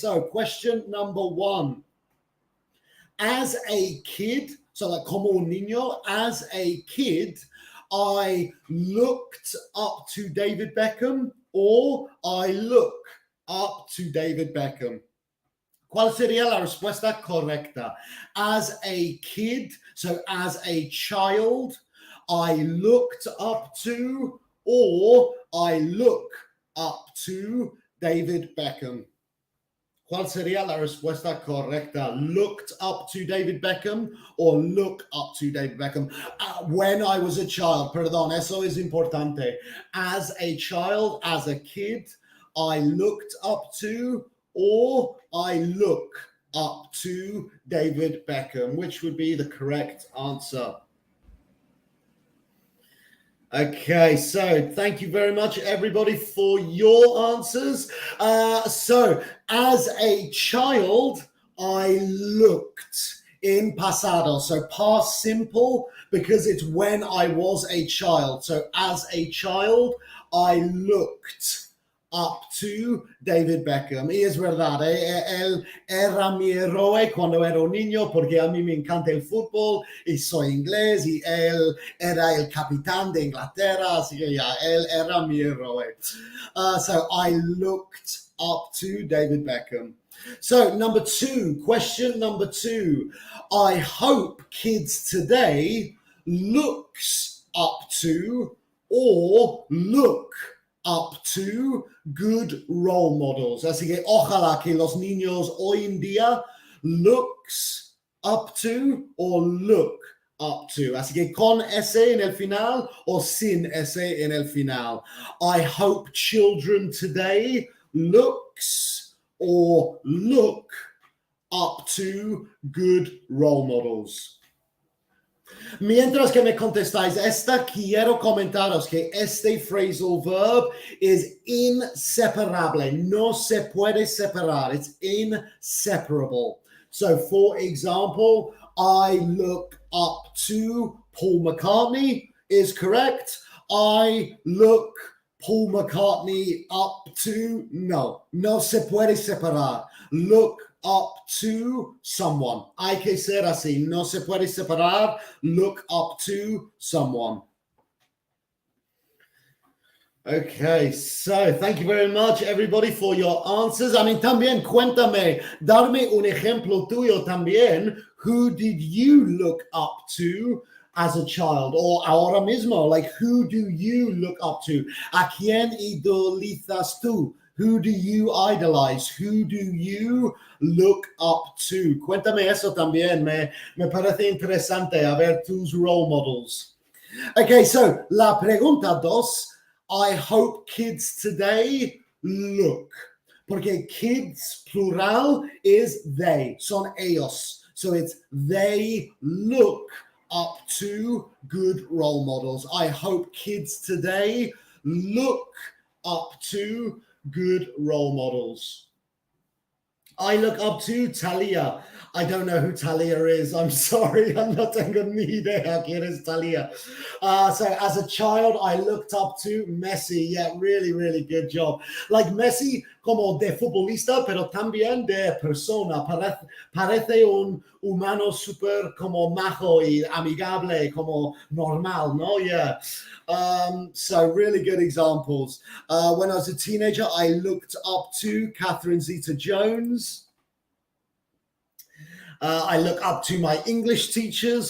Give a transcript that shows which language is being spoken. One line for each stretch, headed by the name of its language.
English: So, question number 1. As a kid, so like
Spanish: como un niño,
English: as a kid, I looked up to David Beckham, or I look up to David Beckham.
Spanish: ¿Cuál sería la respuesta correcta?
English: As a kid, so as a child, I looked up to, or I look up to David Beckham.
Spanish: ¿Cuál sería la respuesta correcta?
English: Looked up to David Beckham or look up to David Beckham? When I was a child,
Spanish: perdón, eso es importante.
English: As a child, as a kid, I looked up to or I look up to David Beckham, which would be the correct answer. Okay, so thank you very much, everybody, for your answers. So, as a child, I looked in pasado. So, past simple, because it's when I was a child. So, as a child, I looked up to David Beckham.
Spanish: Y es verdad, él era mi héroe cuando era un niño porque a mí me encanta el fútbol y soy inglés y él era el capitán de Inglaterra, así que ya, él era mi héroe.
English: So I looked up to David Beckham. So number 2, question number 2. I hope kids today looks up to or look up to good role models.
Spanish: Así que ojalá que los niños hoy en día
English: looks up to or look up to.
Spanish: Así que con S en el final o sin S en el final.
English: I hope children today looks or look up to good role models.
Spanish: Mientras que me contestáis esta, quiero comentaros que este phrasal verb es inseparable. No se puede separar.
English: It's inseparable. So, for example, I look up to Paul McCartney is correct. I look Paul McCartney up to,
Spanish: no se puede separar.
English: Look up to someone.
Spanish: Hay que ser así. No se puede separar.
English: Look up to someone. Okay, so thank you very much, everybody, for your answers.
Spanish: I mean, también cuéntame, darme un ejemplo tuyo también.
English: Who did you look up to as a child? Or
Spanish: ahora mismo,
English: like, who do you look up to?
Spanish: ¿A quién idolizas tú?
English: Who do you idolize? Who do you look up to?
Spanish: Cuéntame eso también. Me parece interesante a ver tus role models.
English: Okay, so
Spanish: la pregunta 2.
English: I hope kids today look. Porque kids, plural, is they.
Spanish: Son ellos.
English: So it's they look up to good role models. I hope kids today look up to good role models. I look up to Talia. I don't know who Talia is. I'm sorry.
Spanish: No tengo ni idea quién es Talia.
English: So as a child, I looked up to Messi. Yeah, really, really good job.
Spanish: Like Messi como de futbolista, pero también de persona. Parece un humano súper como majo y amigable, como normal, ¿no?
English: Yeah. So really good examples. When I was a teenager, I looked up to Catherine Zeta-Jones. I look up to my English teachers.